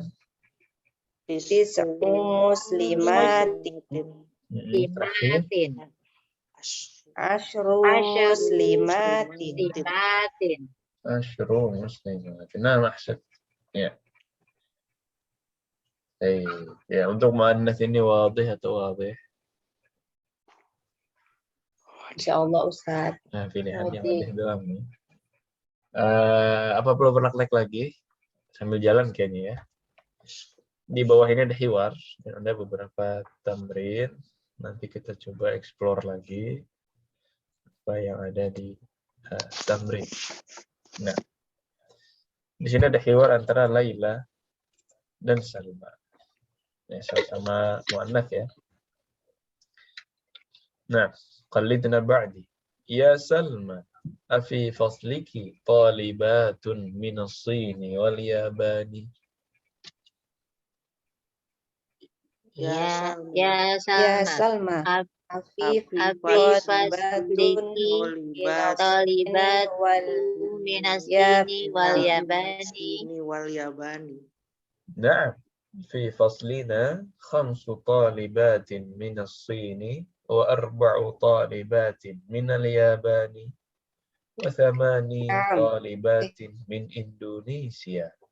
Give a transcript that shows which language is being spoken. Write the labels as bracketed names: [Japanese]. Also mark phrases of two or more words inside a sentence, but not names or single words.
[Arabic] تسع مسلمات. [Indonesian] Terakhir. [Arabic] Muslimatin. عشر مسلمات. Muslimatin. عشر مسلمات. [Indonesian] Nah, maksud. Ya. Ya, untuk muannas ini wadih atau wadih? Insyaallah Ustaz. Nah, pilihannya Wadih. wadih doang nih. Apa perlu praktek lagi? Sambil jalan kayaknya ya. Di bawah ini ada hiwar, dan ada beberapa tamrin. Nanti kita coba explore lagi apa yang ada di tamrin. Nah, di sini ada hiwar antara Laila dan Salma. Ya, sama muannats ya. Nah, [Arabic] قلدنا بعدي. يا سلمى أفي فصلك طالبات من الصين واليابان. Ya Ya Salma. Salma. Afif فصلك طالبات wal من الصين واليابان. Nah, في فصلنا خمس طالبات من الصين وأربع طالبات من اليابان وثماني طالبات من إندونيسيا.